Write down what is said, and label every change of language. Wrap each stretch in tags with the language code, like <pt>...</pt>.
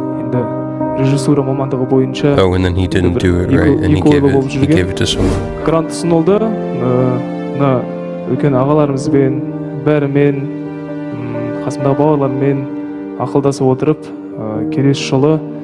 <kk>Енді режиссура мамандығы бойынша.</kk> <en>Oh, and then he didn't do it right, and he gave it to someone.</en> <kk>Грант ұсынылды. Мына үлкен ағаларымызбен, бәрімен, қасымдағы бауырлармен ақылдасып отырып, келесі жылы</kk>